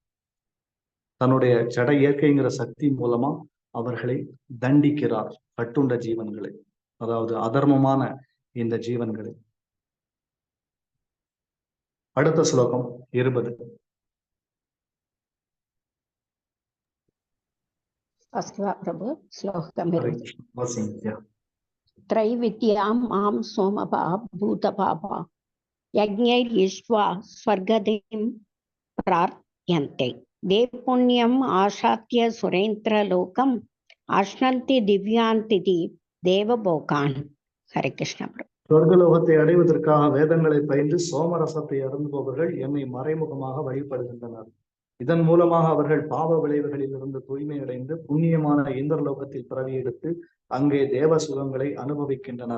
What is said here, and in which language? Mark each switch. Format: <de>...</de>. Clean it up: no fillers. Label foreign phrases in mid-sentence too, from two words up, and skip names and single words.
<ta>தன்னுடைய ஜட இயற்கைங்கிற சக்தி மூலமா அவர்களை தண்டிக்கிறார், கட்டுண்ட ஜீவன்களை, அதாவது அதர்மமான இந்த ஜீவன்களை. அடுத்த ஸ்லோகம் 20. பிரபு ஸ்லோகம் வசிங்க.</ta> <sa>त्रैविद्यां मां सोमपा भूतपापा यज्ञैर्यिष्ट्वा स्वर्गतिं प्रार्थयन्ते ते पुण्यम् आशात्य सुरेन्द्रलोकं अश्नन्ति दिव्यान्तिति देवभोगान्.</sa> <ta>ஹரே கிருஷ்ண பிரபு. சொர்க்கலோகத்தை அடைவதற்காக வேதங்களை பயின்று சோமரசத்தை அருந்துபவர்கள் என்னை மறைமுகமாக வழிபடுகின்றனர். இதன் மூலமாக அவர்கள் பாவ விளைவுகளில் இருந்து தூய்மை அடைந்து புண்ணியமான இந்திரலோகத்தில் பிறவி எடுத்து அங்கே தேவ சுகங்களை அனுபவிக்கின்றனர்.</ta>